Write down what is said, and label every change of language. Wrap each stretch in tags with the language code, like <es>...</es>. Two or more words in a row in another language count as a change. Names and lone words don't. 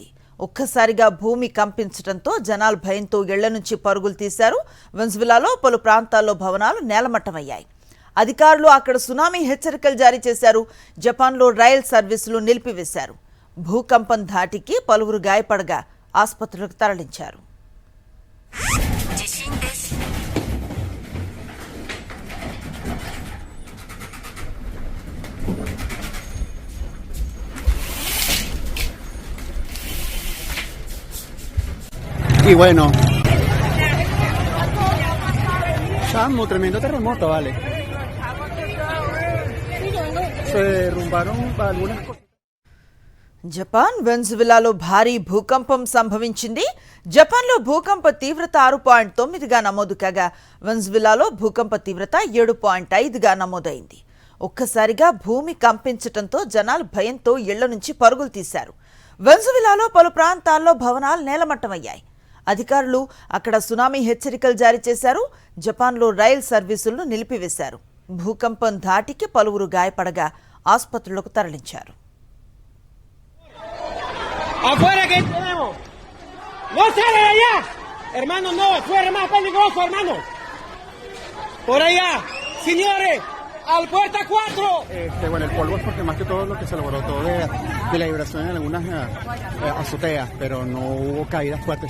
<te>ఒక్కసారిగా భూమి కంపించడంతో జనాలు భయంతో ఇళ్ల నుంచి పరుగులు తీశారు. వెన్జువెలాలో పలు ప్రాంతాల్లో భవనాలు నేలమట్టమయ్యాయి. అధికారులు అక్కడ సునామీ హెచ్చరికలు జారీ చేశారు. జపాన్లో</te> <en>rail services</en> <te>నిలిపివేశారు. భూకంపం ధాటికి పలువురు గాయపడగా ఆసుపత్రులకు తరలించారు.</te> <es>Y bueno, Samu, tremendo terremoto, vale. Se derrumbaron algunas cosas.</es> <te>జపాన్ వెన్జువెలాలో భారీ భూకంపం సంభవించింది. జపాన్లో భూకంప తీవ్రత 6.9గా నమోదు కాగా వెన్జువెలాలో భూకంప తీవ్రత 7.5గా నమోదైంది. ఒక్కసారిగా భూమి కంపించడంతో జనాలు భయంతో ఇళ్ల నుంచి పరుగులు తీశారు. వెన్జువెలాలో పలు ప్రాంతాల్లో భవనాలు నేలమట్టమయ్యాయి. అధికారులు అక్కడ సునామీ హెచ్చరికలు జారీ చేశారు. జపాన్లో</te> <en>rail services</en> <te>నిలిపివేశారు. భూకంపం ధాటికి పలువురు గాయపడగా ఆసుపత్రులకు తరలించారు.</te> <es>¡Afuera que tenemos! ¡No sale de allá! Hermano, no, afuera es más peligroso, hermano. Por allá, señores, al puerta 4. Bueno, el polvo es porque más que todo lo que se logró todo de la vibración en algunas azoteas, pero no hubo caídas fuertes.</es>